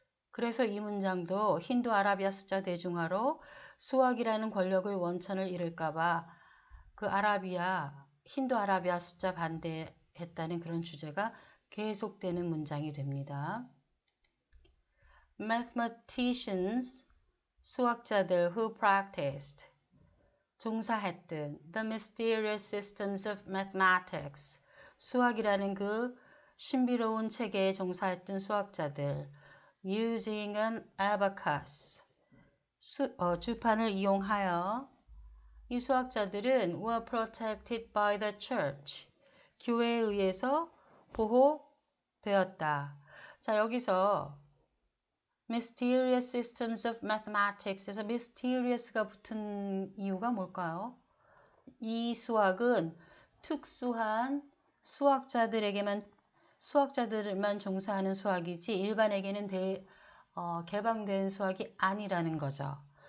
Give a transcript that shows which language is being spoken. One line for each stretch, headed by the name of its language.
English: 그래서 이 문장도 힌두 아라비아 숫자 대중화로 수학이라는 권력의 원천을 잃을까봐 그 힌두 아라비아 숫자 반대했다는 그런 주제가 계속되는 문장이 됩니다. Mathematicians,
Korean: 수학자들
English: who practiced,
Korean: 종사했던
English: the mysterious systems of mathematics,
Korean: 수학이라는 그 신비로운 체계에 종사했던 수학자들
English: using an abacus,
Korean: 주판을 이용하여 이 수학자들은
English: were protected by the church,
Korean: 교회에 의해서 보호되었다. 자, 여기서
English: mysterious systems of mathematics
Korean: 에서 mysterious가 붙은 이유가 뭘까요? 이 수학은 특수한 수학자들만 종사하는 수학이지 일반에게는 개방된 수학이 아니라는 거죠.